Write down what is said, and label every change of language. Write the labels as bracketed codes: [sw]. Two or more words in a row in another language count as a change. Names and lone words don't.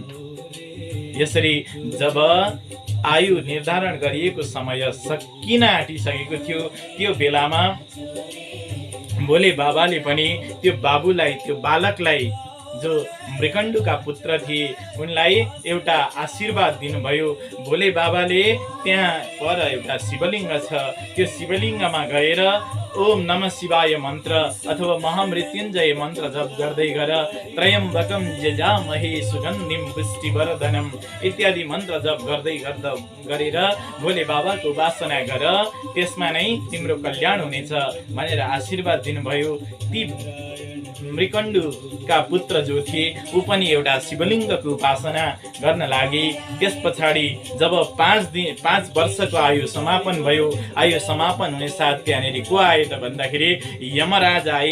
[ne] यसरी जब आयु निर्धारण गरिएको समय सकिन आँटिसकेको थियो, त्यो बेलामा भोले बाबाले पनि त्यो बाबुलाई, त्यो बालकलाई, जो मृकण्डुका पुत्र थिए, उनलाई एउटा आशीर्वाद दिनुभयो। भोले बाबाले त्यहाँ पर एउटा शिवलिङ्ग छ, त्यो शिवलिङ्गमा गएर [sa] ओम नमः शिवाय [ne] मन्त्र अथवा महामृत्युञ्जय मन्त्र जप गर्दै गर, [sa] त्रयम्बकम यजामहे सुगन्धिम पुष्टिवर्धनम [ne] इत्यादि मन्त्र जप गर्दै गरेर भोले बाबाको उपासना गर, त्यसमा नै तिम्रो कल्याण हुनेछ भनेर आशीर्वाद दिनुभयो। ती मृकण्डुका पुत्र जो थिए ऊ पनि एउटा शिवलिङ्गको उपासना गर्न लागे। त्यस पछाडि जब 5 वर्षको आयु समापन भयो, आयु समापन हुने साथ त्यहाँनिर को आए त भन्दाखेरि यमराज आए।